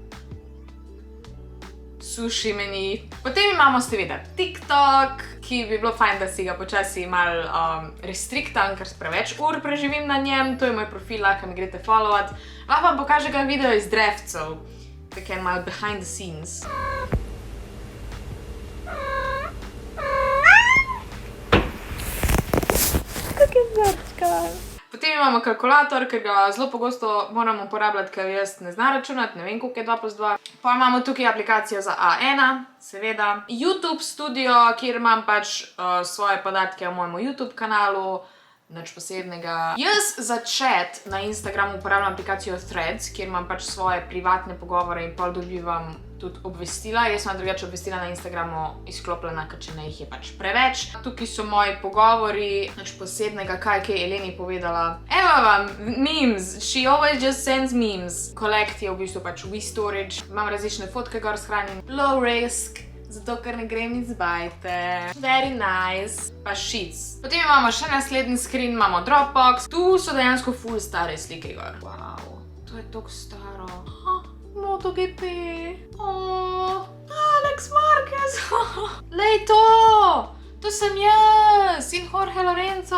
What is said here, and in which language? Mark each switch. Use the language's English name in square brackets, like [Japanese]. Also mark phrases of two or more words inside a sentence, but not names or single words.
[Slovenian] Sushi meni. Potem imamo seveda TikTok, ki bi bilo fajn, da si ga počasi malo restriktam, ker preveč ur preživim na njem. To je moj profil, lahko mi greste followat. Lahko vam pokaže ga video iz drevcev, tako en malo [English] behind the scenes. [Slovenian] Potem imamo kalkulator, ker ga zelo pogosto moram uporabljati, ker jaz ne znam računati, ne vem koliko je 2 plus 2. Pa imamo tukaj aplikacijo za A1, seveda. YouTube Studio, kjer imam pač svoje podatke o mojem YouTube kanalu, nič posebnega. Jaz za chat na Instagramu uporabljam aplikacijo Threads, kjer imam pač svoje privatne pogovore in pol dobivam tudi obvestila. Jaz imam drugače obvestila na Instagramu izklopljena, ker če ne jih je pač preveč. Tukaj so moji pogovori, nič posebnega, kaj je Eleni povedala. Evo vam, [English] memes, she always just sends memes. [Slovenian] Collect je v bistvu pač WeStorage. Imam različne fotke gor shranjen. [English] Low risk, [Slovenian] zato ker ne grem iz bajte. [English] Very nice. [Slovenian] Pa Sheets. Potem imamo še naslednji screen, imamo Dropbox. Tu so dejansko ful stare slike gor. Wow, to je toliko staro. MotoGP. Alex Marquez. Lej to! To sem jaz in Jorge Lorenzo.